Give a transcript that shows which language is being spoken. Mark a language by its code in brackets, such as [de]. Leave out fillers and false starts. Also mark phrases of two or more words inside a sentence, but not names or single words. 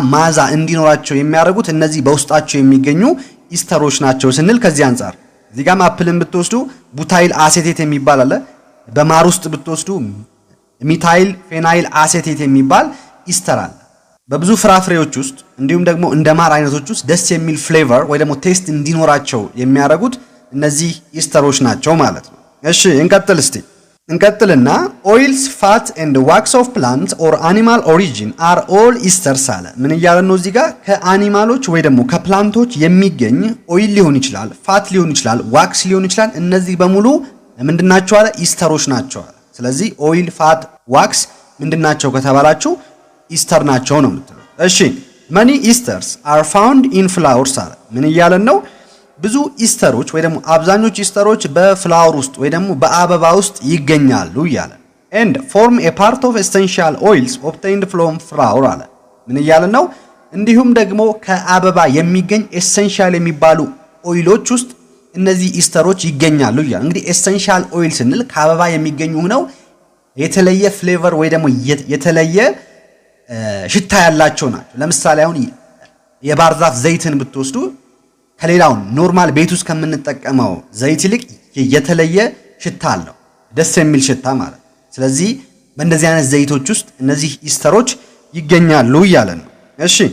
[am] ማዛ እንዲኖራቸው የሚያደርጉት እነዚህ በውስጣቸው የሚገኙ ኢስተሮች ናቸው ስንል ከዚህ አንፃር እዚህ ጋር አፕልን ብትወስዱ [en] butyl acetate [am] የሚባል አለ። በማር ውስጥ ብትወስዱ [en] methyl phenyl acetate [am] የሚባል ኢስተር አለ። በብዙ ፍራፍሬዎች ውስጥ እንዲሁም ደግሞ እንደ ማር አይነቶች ውስጥ ደስ የሚል ፍሌቨር ወይ ደግሞ ቴስት እንዲኖራቸው የሚያደርጉት እነዚህ ኢስተሮች ናቸው ማለት ነው። እሺ እንቀጥልና [en] oils, fat and wax of plants or animal origin are all esters [am] አለ። ምን እያለ ነው እዚህ ጋር? ከአኒማሎች ወይ ደግሞ ከፕላንቶች የሚገኝ ኦይል ሊሆን ይችላል፣ ፋት ሊሆን ይችላል፣ ዋክስ ሊሆን ይችላል። እነዚህ በሙሉ ምንድናቸው አለ? ኢስተሮች ናቸው አለ። ስለዚህ ኦይል፣ ፋት፣ ዋክስ ምንድናቸው ከተባላችሁ ኢስተር ናቸው ነው የምትለው። እሺ [en] many esters are found in flowers [am] አለ። ምን እያለን ነው? ብዙ ኢስተሮች ወይ ደግሞ አብዛኞቹ ኢስተሮች በፍላወር ውስጥ ወይ ደግሞ በአበባ ውስጥ ይገኛሉ እያለ [en] and form a part of essential oils obtained from flower [am] አለ። ምን እያለ ነው? እንዲሁም ደግሞ ከአበባ የሚገኝ ኤሰንሻል የሚባሉ ኦይሎች ውስጥ እነዚህ ኢስተሮች ይገኛሉ እያለ። እንግዲህ [en] essential oil [am] ስንል ከአበባ የሚገኙ ነው የተለየ ፍሌቨር ወይ ደግሞ የተለየ ሽታ ያላቸው ናቸው። ለምሳሌ አሁን የባህር ዛፍ ዘይትን ብትወስዱ ከሌላው ኖርማል ቤት ውስጥ ከምንጠቀመው ዘይት ይልቅ የተለየ ሽታ አለው፣ ደስ የሚል ሽታ ማለት። ስለዚህ በእንደዚህ አይነት ዘይቶች ውስጥ እነዚህ ኢስተሮች ይገኛሉ እያለ ነው። እሺ